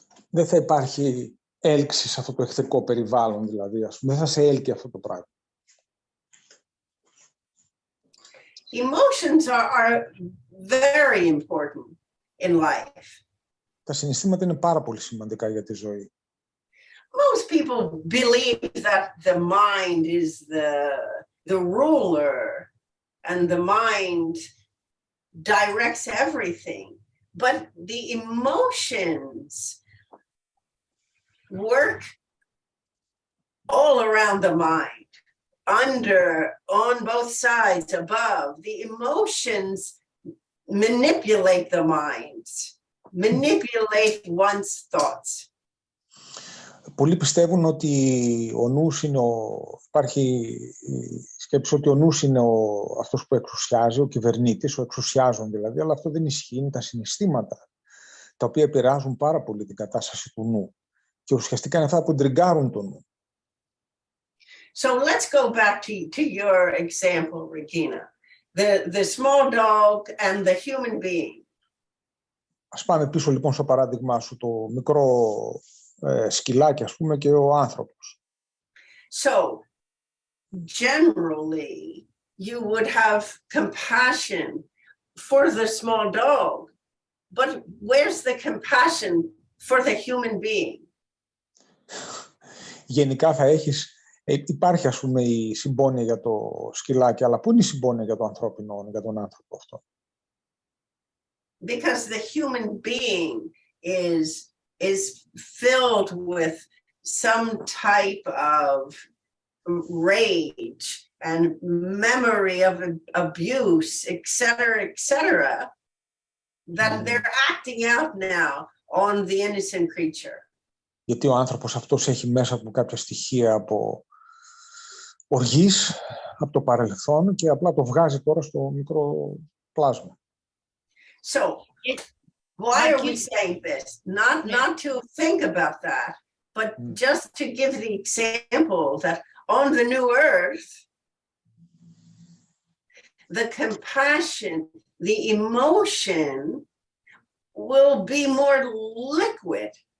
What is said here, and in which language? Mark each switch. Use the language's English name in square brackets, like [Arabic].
[Greek] Δεν θα υπάρχει έλξη σε αυτό το εχθρικό περιβάλλον, δηλαδή, ας πούμε, δεν θα σε έλκει αυτό το πράγμα. [English] Emotions are very important in life. [Greek] Τα συναισθήματα είναι πάρα πολύ σημαντικά για τη ζωή. [English] Most people believe that the mind is the ruler and the mind directs everything. But the emotions work all around the mind, on both sides, above. The emotions manipulate the minds, manipulate one's thoughts. [Greek] Πολλοί πιστεύουν ότι ο νους είναι υπάρχει η σκέψη ότι ο νους είναι αυτός που εξουσιάζει, ο κυβερνήτης, ο εξουσιάζων δηλαδή, αλλά αυτό δεν ισχύει, είναι τα συναισθήματα, τα οποία επηρεάζουν πάρα πολύ την κατάσταση του νου και ουσιαστικά είναι αυτά που τριγκάρουν τον νου. [English] So let's go back to your example, Regina, the small dog and the human being. [Greek] Ας πάμε πίσω λοιπόν στο παράδειγμά σου, το μικρό σκυλάκι, ας πούμε, και ο άνθρωπος. [English] So, generally, you would have compassion for the small dog, but where's the compassion for the human being? [Greek] Γενικά θα έχεις, υπάρχει ας πούμε η συμπόνια για το σκυλάκι, αλλά πού είναι η συμπόνια για το ανθρώπινο, για τον άνθρωπο αυτό? [English] Because the human being is filled with some type of rage and memory of abuse, etc., that they're acting out now on the innocent creature. [Greek] Γιατί ο άνθρωπος αυτός έχει μέσα του κάποια στοιχεία από οργής, από το παρελθόν και απλά το βγάζει τώρα στο μικρό πλάσμα. [English] So, why are we saying this? Not to think about that, but just to give the example that on the new earth, the compassion, the emotion will be more liquid.